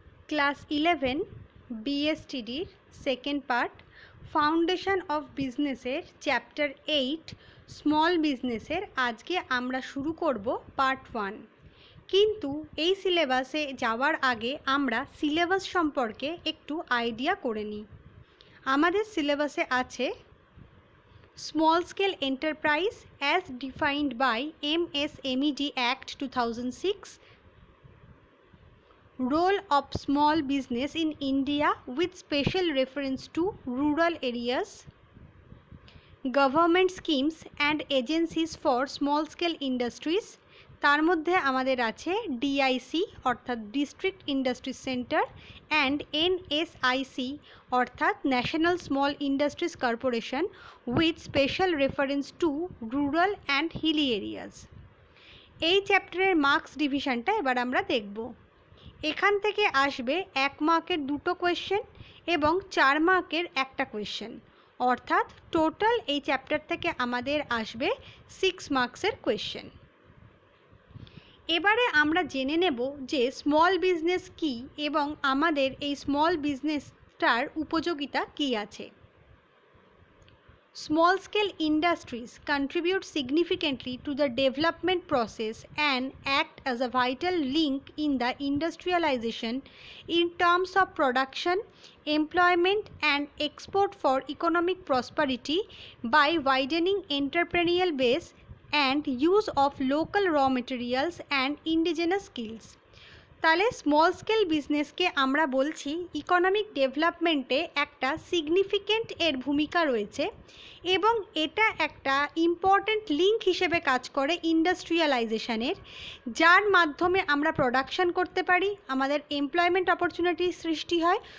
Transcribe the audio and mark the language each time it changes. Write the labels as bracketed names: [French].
[Bangla] Class 11 বিএসটিডির second part foundation of বিজনেসের chapter 8 small বিজনেসের আজকে আমরা শুরু করব পার্ট 1। কিন্তু এই সিলেবাসে যাওয়ার আগে আমরা সিলেবাস সম্পর্কে একটু আইডিয়া করে নিই। আমাদের সিলেবাসে আছে [English] Small scale enterprise as defined by MSMED Act 2006, role of small business in India with special reference to rural areas, government schemes and agencies for small scale industries। [Bangla] তার মধ্যে আমাদের আছে ডিআইসি অর্থাৎ district industry centre and NSIC অর্থাৎ national small industries corporation with special reference to rural and Hili areas. এই চ্যাপ্টারের marks ডিভিশনটা এবার আমরা দেখব। এখান থেকে আসবে 1 মার্কের 2টো কোয়েশ্চেন এবং 4 মার্কের একটা কোয়েশ্চেন, অর্থাৎ টোটাল এই চ্যাপ্টার থেকে আমাদের আসবে 6 মার্কসের কোয়েশ্চেন। এবারে আমরা জেনে নেব যে স্মল বিজনেস কী এবং আমাদের এই স্মল বিজনেসটার উপযোগিতা কী আছে। [English] Small scale industries contribute significantly to the development process and act as a vital link in the industrialization in terms of production, employment and export for economic prosperity by widening entrepreneurial base and use of local raw materials and indigenous skills। [Bangla] তাহলে small scale বিজনেসকে আমরা বলছি economic ডেভেলপমেন্টে একটা significant এর ভূমিকা রয়েছে এবং এটা একটা ইম্পর্ট্যান্ট লিঙ্ক হিসেবে কাজ করে ইন্ডাস্ট্রিয়ালাইজেশনের, যার মাধ্যমে আমরা প্রোডাকশন করতে পারি, আমাদের এমপ্লয়মেন্ট অপরচুনিটি সৃষ্টি হয়।